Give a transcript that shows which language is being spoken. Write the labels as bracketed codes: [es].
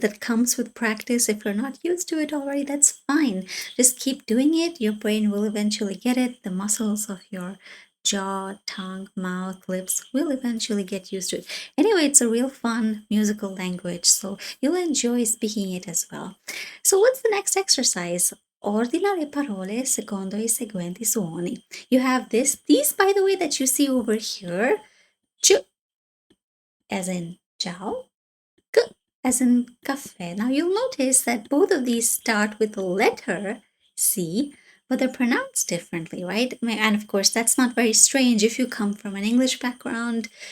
[en] That comes with practice. If you're not used to it already, that's fine. Just keep doing it. Your brain will eventually get it. The muscles of your jaw, tongue, mouth, lips will eventually get used to it. Anyway, it's a real fun musical language, so you'll enjoy speaking it as well. So what's the next exercise? [it] Ordina le parole secondo i seguenti suoni. [en] You have these by the way that you see over here. Ch as in ciao, k as in caffè. Now you'll notice that both of these start with the letter C, but they're pronounced differently, right? And of course, that's not very strange if you come from an English background.